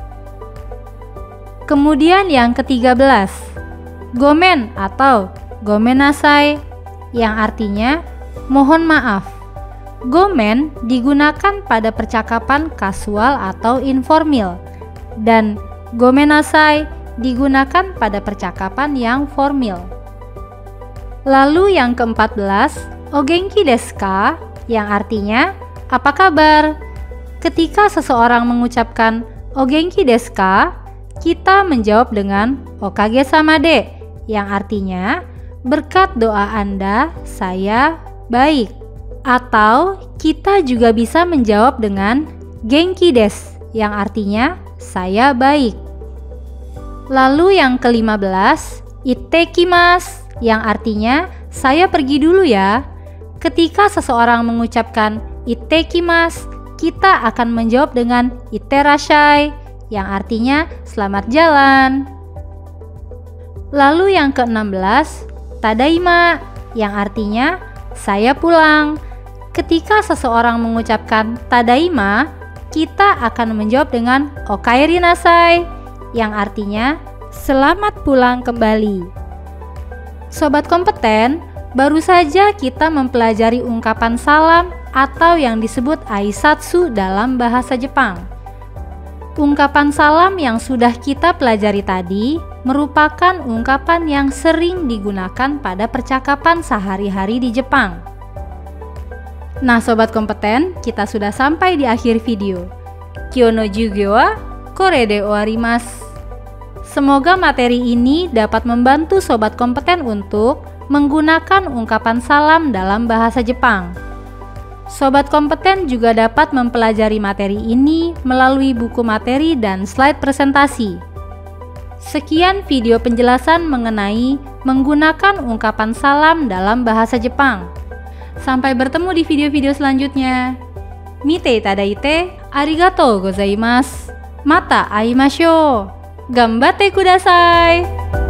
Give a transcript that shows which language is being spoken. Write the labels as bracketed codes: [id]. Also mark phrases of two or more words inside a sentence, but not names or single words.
[id] Kemudian yang ke-13, gomen atau gomenasai, yang artinya mohon maaf. Gomen digunakan pada percakapan kasual atau informal, dan gomenasai digunakan pada percakapan yang formal. Lalu yang ke-14, [ja] お元気ですか, [id] yang artinya apa kabar. Ketika seseorang mengucapkan [ja] お元気ですか, [id] kita menjawab dengan [ja] おかげさまで, [id] yang artinya berkat doa Anda saya baik. Atau kita juga bisa menjawab dengan [ja] 元気です, [id] yang artinya saya baik. Lalu yang ke-15, ittekimasu, yang artinya saya pergi dulu ya. Ketika seseorang mengucapkan ittekimasu, kita akan menjawab dengan itterashai, yang artinya selamat jalan. Lalu yang ke-16, tadaima, yang artinya saya pulang. Ketika seseorang mengucapkan tadaima, kita akan menjawab dengan [ja] おかえりなさい, [id] yang artinya selamat pulang kembali. Sobat kompeten, baru saja kita mempelajari ungkapan salam atau yang disebut aisatsu dalam bahasa Jepang. Ungkapan salam yang sudah kita pelajari tadi merupakan ungkapan yang sering digunakan pada percakapan sehari-hari di Jepang. Nah sobat kompeten, kita sudah sampai di akhir video. [ja] 今日の授業はこれで終わります. [id] Semoga materi ini dapat membantu sobat kompeten untuk menggunakan ungkapan salam dalam bahasa Jepang. Sobat kompeten juga dapat mempelajari materi ini melalui buku materi dan slide presentasi. Sekian video penjelasan mengenai menggunakan ungkapan salam dalam bahasa Jepang. Sampai bertemu di video-video selanjutnya. [ja] 見ていただいてありがとうございます. また会いましょう。頑張ってください.